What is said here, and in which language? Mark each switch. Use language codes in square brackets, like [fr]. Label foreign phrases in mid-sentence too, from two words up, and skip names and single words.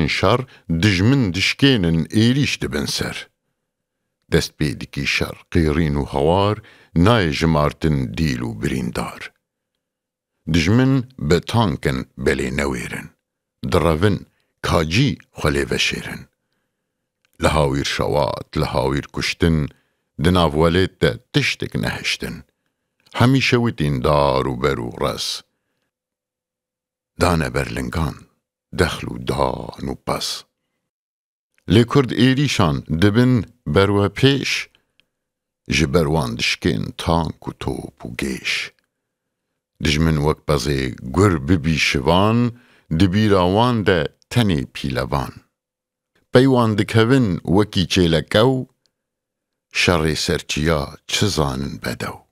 [ku] شەڕ، دژمن دشکێنن ئێریش دبن سەر، دەست پێ دکی شەڕ قێڕین و هەوار، نایە ژمارتن دیل و بریندار، دژمن بە تانکن بەلێ نەوێرن، دڕەڤن کاجی خۆ لێ ڤەشێرن، لە هاویر شەوات لە هاویر کوشتن، دناڤوەلێت دە تشتێک نەهشتن، هەمیشە وتین دار و بەر و ڕەس، دانە بەرلنگان دەخل و دان و پەس، لێ کورد ئێریشان دبن بەروە پێش، ji ber wan dişkên tank û top û gêş، dijmin wek bezê gur bibî şivan, di bîra wan de tenê pîlevan, pey wan dikevin wekî çêlekew, şerrê serçiya çi zanin bedew,